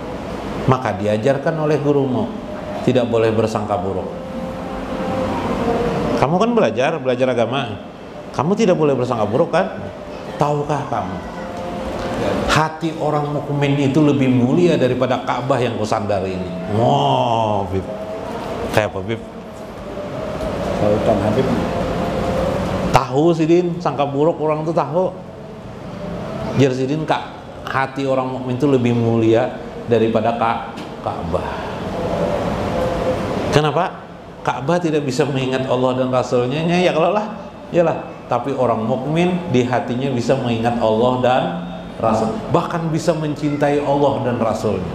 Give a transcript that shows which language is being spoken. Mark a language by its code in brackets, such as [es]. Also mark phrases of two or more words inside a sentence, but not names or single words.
[id] Maka diajarkan oleh gurumu tidak boleh bersangka buruk. Kamu kan belajar agama. Kamu tidak boleh bersangka buruk kan? Tahukah kamu? Hati orang mukmin itu lebih mulia daripada Ka'bah yang kusandari ini. Wow, Bib. Kayak apa, Bib? Tahu Habib. Tahu Sidin, sangka buruk orang itu tahu. Jar Sidin Kak, hati orang mukmin itu lebih mulia daripada Ka'bah. Kenapa? Ka'bah tidak bisa mengingat Allah dan Rasulnya, ya kalau lah, yalah. Tapi orang mukmin di hatinya bisa mengingat Allah dan Rasul, bahkan bisa mencintai Allah dan Rasulnya.